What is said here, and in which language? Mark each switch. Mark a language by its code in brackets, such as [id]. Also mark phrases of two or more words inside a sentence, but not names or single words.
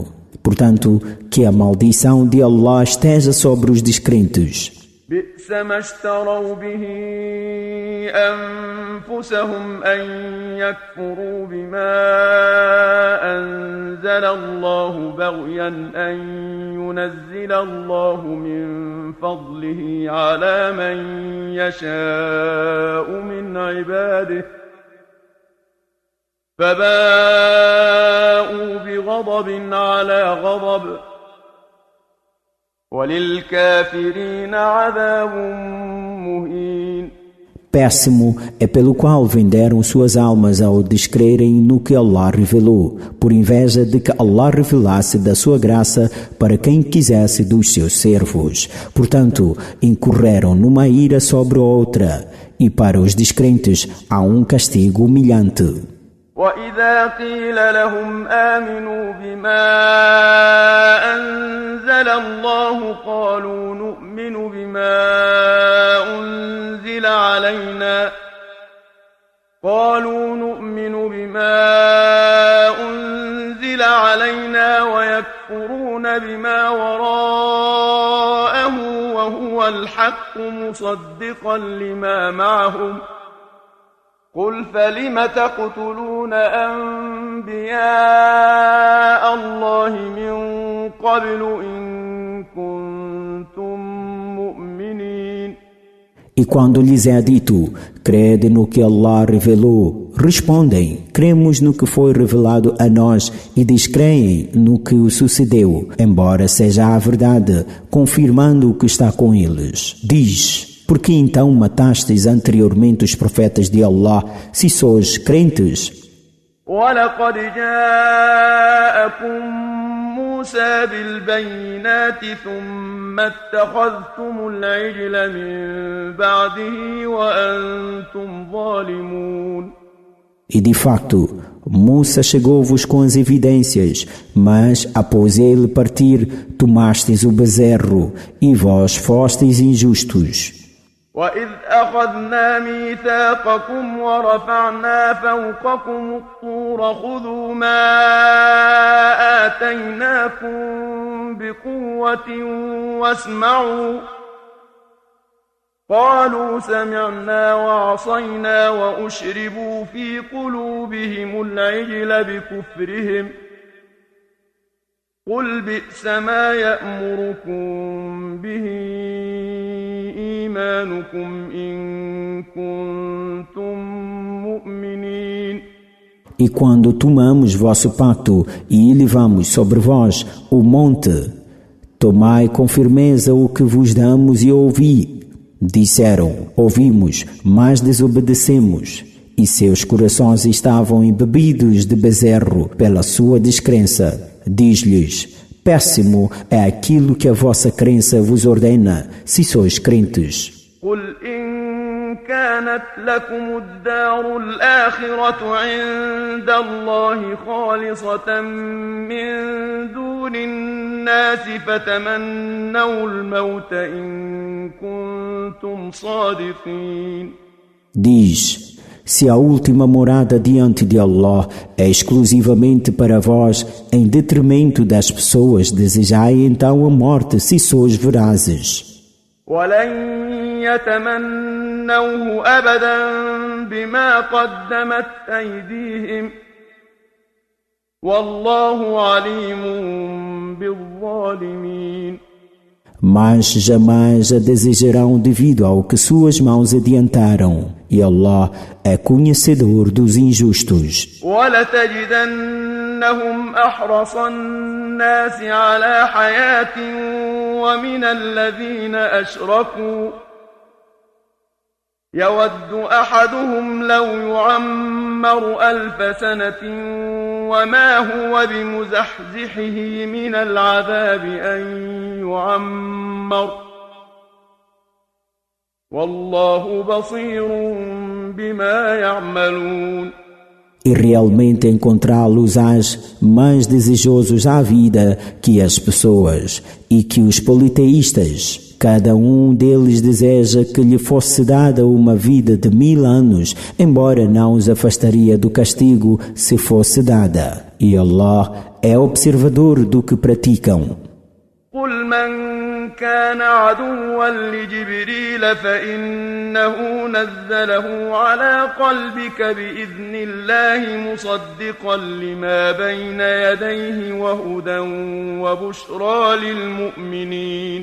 [pt] Portanto, que a maldição de Allah esteja sobre os descrentes. [ar] بئس ما اشتروا به أنفسهم أن يكفروا بما أنزل الله بغيا أن ينزل الله من فضله على من يشاء من عباده فباءوا بغضب على غضب وَلِلْكَافِرِينَ عَذَابٌ مُهِينٌ. [pt] Péssimo é pelo qual venderam suas almas ao descrerem no que Allah revelou, por inveja de que Allah revelasse da sua graça para quem quisesse dos seus servos. Portanto, incorreram numa ira sobre outra, e para os descrentes há um castigo humilhante. [ar] وَإِذَا قِيلَ لَهُمْ آمِنُوا بِمَا أَنزَلَ اللَّهُ قَالُوا نُؤْمِنُ بِمَا أُنزِلَ عَلَيْنَا وَيَكْفُرُونَ بِمَا وَرَاءَهُ وَهُوَ الْحَقُّ مُصَدِّقًا لِمَا مَعَهُمْ قُلْ فَلِمَ تَقْتُلُونَ أَنبِيَاءَ اللَّهِ مِن قَبْلُ إِن كُنتُم مُّؤْمِنِينَ. [pt] E quando lhes é dito, crede no que Allah revelou, respondem, cremos no que foi revelado a nós e descreem no que o sucedeu, embora seja a verdade, confirmando o que está com eles. Diz, por que então matastes anteriormente os profetas de Allah, se sois crentes? [ar] وَلَقَدْ جَاءَكُم مُّوسَىٰ بِالْبَيِّنَاتِ ثُمَّ اتَّخَذْتُمُ الْعِجْلَ مِن بَعْدِهِ وَأَنتُمْ ظَالِمُونَ. [pt] E de facto, Musa chegou-vos com as evidências, mas após ele partir, tomastes o bezerro, e vós fostes injustos. [ar] وَإِذْ أَخَذْنَا مِيثَاقَكُمْ وَرَفَعْنَا فَوْقَكُمُ الطُّورَ خُذُوا مَا آتَيْنَاكُمْ بِقُوَّةٍ وَاسْمَعُوا قَالُوا سَمِعْنَا وَعَصَيْنَا وَأُشْرِبُوا فِي قُلُوبِهِمُ الْعِجْلَ بِكُفْرِهِمْ قُلْ بِئْسَ مَا يَأْمُرُكُمْ بِهِ إِيمَانُكُمْ إِن كُنتُم مُّؤْمِنِينَ. [pt] E quando tomamos vosso pacto e elevamos sobre vós o monte, tomai com firmeza o que vos damos e ouvi. Disseram, ouvimos, mas desobedecemos. E seus corações estavam embebidos de bezerro pela sua descrença. Diz-lhes, péssimo é aquilo que a vossa crença vos ordena, se sois crentes. [ar] قُلْ إِن كَانَتْ لَكُمُ الدَّارُ الْآخِرَةُ عِندَ اللَّهِ خَالِصَةً مِّن دُونِ النَّاسِ فَتَمَنَّوُا الْمَوْتَ إِن كُنتُمْ صَادِقِينَ. [pt] Diz, se a última morada diante de Allah é exclusivamente para vós, em detrimento das pessoas, desejai então a morte, se sois verazes. [ar] وَلَن يَتَمَنَّوْهُ أَبَدًا بِمَا قَدَّمَتْ أَيْدِيهِمْ وَاللَّهُ عَلِيمٌ بِالظَّالِمِينَ. [pt] Mas jamais a desejarão devido ao que suas mãos adiantaram, e Allah é conhecedor dos injustos. [ar] وَلَتَجِدَنَّهُمْ أَحْرَصَ النَّاسِ عَلَى حَيَاةٍ وَمِنَ الَّذِينَ أَشْرَكُوا يَوَدُّ أَحَدُهُمْ لَوْ يُعَمَّرُ 1000 سَنَةٍ وَمَا هُوَ بِمُزَحْزِحِهِ مِنَ الْعَذَابِ أَن يُعَمَّرَ وَاللَّهُ بَصِيرٌ بِمَا يَعْمَلُونَ. [pt] E realmente encontrá-los-ás mais desejosos à vida que as pessoas, e que os politeístas. Cada um deles deseja que lhe fosse dada uma vida de 1000 anos, embora não os afastaria do castigo se fosse dada. E Allah é observador do que praticam. [ar] قُلْ مَنْ كَانَ عَدُوًّا لِجِبْرِيلَ فَإِنَّهُ نَزَّلَهُ عَلَى قَلْبِكَ بِإِذْنِ اللَّهِ مُصَدِّقًا لِمَا بَيْنَ يَدَيْهِ وَهُدًى وَبُشْرَى لِلْمُؤْمِنِينَ.